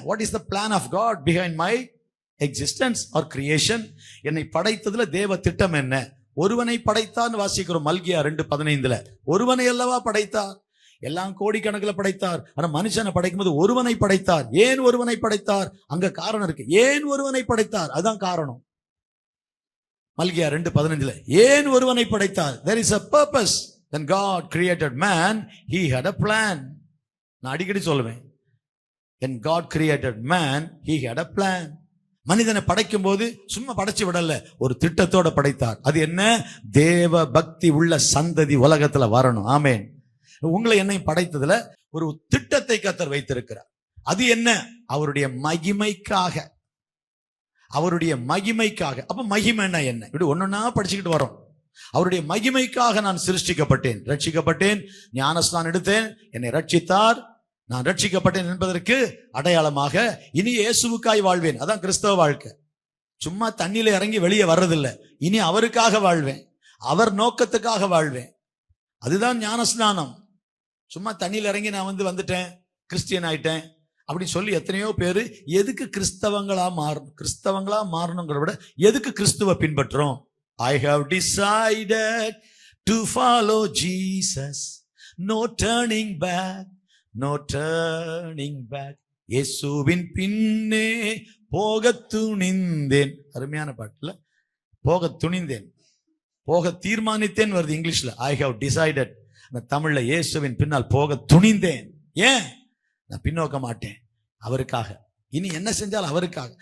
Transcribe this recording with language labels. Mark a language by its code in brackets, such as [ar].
[en] What is the plan of God behind my existence or creation? [ta] என்னை படைத்ததுல தேவ திட்டம் என்ன? ஒருவனை படைத்தான்னு வாசிக்கிறோம் மல்கியா 2:15. ஒருவனை அல்லவா படைத்தார். எல்லாம் கோடிக்கணக்கில் படைத்தார். ஆனா மனுஷனை படைக்கும் போது ஒருவனை படைத்தார். ஏன் ஒருவனை படைத்தார்? அங்க காரணம் இருக்கு. ஏன் ஒருவனை படைத்தார்? அதான் காரணம். மல்கியா 2:15 ஏன் ஒருவனை படைத்தார்? [en] There is a purpose. When God created man, he had a plan. [ta] நான் அடிக்கடி சொல்லுவேன், [en] when God created man, he had a plan. [ta] மனிதனை படைக்கும் போது சும்மா படைச்சு விடல, ஒரு திட்டத்தோட படைத்தார். அது என்ன? தேவ பக்தி உள்ள சந்ததி உலகத்துல வரணும். ஆமென். உங்களை என்னை படைத்ததுல ஒரு திட்டத்தை கர்த்தர் வைத்திருக்கிறார். அது என்ன? அவருடைய மகிமைக்காக. அவருடைய மகிமைக்காக. அப்ப மகிமைன்னா என்ன? இப்படி ஒன்னொன்னா படிச்சுக்கிட்டு வரோம். அவருடைய மகிமைக்காக நான் சிருஷ்டிக்கப்பட்டேன், ரட்சிக்கப்பட்டேன், ஞானஸ்நானம் எடுத்தேன், என்னை ரட்சித்தார், நான் ரட்சிக்கப்பட்டேன் என்பதற்கு அடையாளமாக இனி இயேசுவுக்காய் வாழ்வேன். அதான் கிறிஸ்தவ வாழ்க்கை. சும்மா தண்ணியில இறங்கி வெளியே வர்றதில்லை. இனி அவருக்காக வாழ்வேன், அவர் நோக்கத்துக்காக வாழ்வேன். அதுதான் ஞானஸ்நானம். சும்மா தண்ணியில இறங்கி நான் வந்துட்டேன், கிறிஸ்டியன் ஆயிட்டேன் அப்படின்னு சொல்லி எத்தனையோ பேரு எதுக்கு கிறிஸ்தவங்களா மாறணுங்கிற விட எதுக்கு கிறிஸ்துவ பின்பற்றோம்? [en] I have decided to follow Jesus. No turning back, no turning back. [ta] இயேசுவின் பின்னே போக துணிந்தேன். அருமையான பாட்டுல போக துணிந்தேன், போக தீர்மானித்தேன் வருது இங்கிலீஷ்ல. [en] I have decided. [ta] தமிழ்ல இயேசுவின் பின்னால் போக துணிந்தேன். ஏன்? நான் பின்னோக்க மாட்டேன், அவருக்காக. இனி என்ன செஞ்சாலும் அவருக்காக.